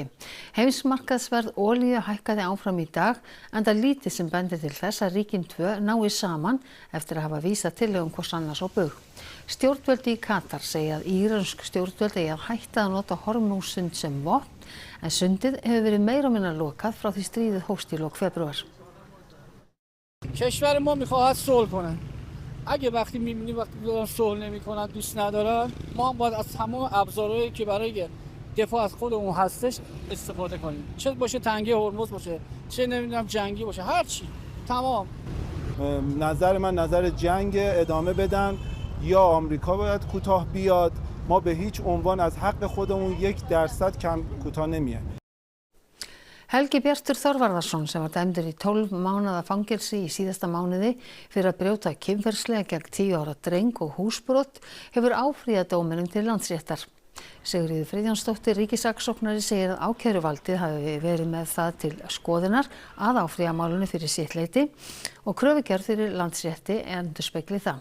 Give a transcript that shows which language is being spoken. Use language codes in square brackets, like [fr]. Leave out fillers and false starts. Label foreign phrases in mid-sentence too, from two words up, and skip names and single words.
[is] Heimsmarkaðsverð olíu hækkaði áfram í dag enda lítið sem bendir til þess að ríkin 2 nái saman eftir að hafa vísað tillögum hvors annars á bug. Stjórnvöld í Katar segja að írönsk stjórnvöld eigi að hætta að nota Hormúzsund sem vopn en sundið hefur verið meira og minna lokað frá því stríðið hófst í lok febrúar. [fa] کشور ما می‌خواهد صلح کنه. اگه وقتی می‌بینی وقتی دارن صلح نمی‌کنن دوست ندارن ما هم باید از تمام ابزارهایی که برای دفاع از خودمون هستش استفاده کنیم چه باشه تنگه هرمز باشه چه نمیدونم جنگی باشه هر چی تمام. نظر من نظر جنگ ادامه بدن یا آمریکا باید کوتاه بیاد. ما به هیچ عنوان از حق خودمون 1% کم کوتاه نمیایم. [is] Helgi Bjartur Þorvarðarsson sem var dæmdur í 12 mánaða fangelsi í síðasta mánuði fyrir að brjóta kynferðislega gegn 10 ára dreng og húsbrot hefur áfrýjað dóminum til Landsréttar. Sigríður Friðjónsdóttir ríkissaksóknari segir að ákæruvaldið hafi verið með það til skoðunar að áfrýja málinu fyrir sitt leyti og kröfugerð fyrir Landsrétti endurspegli það.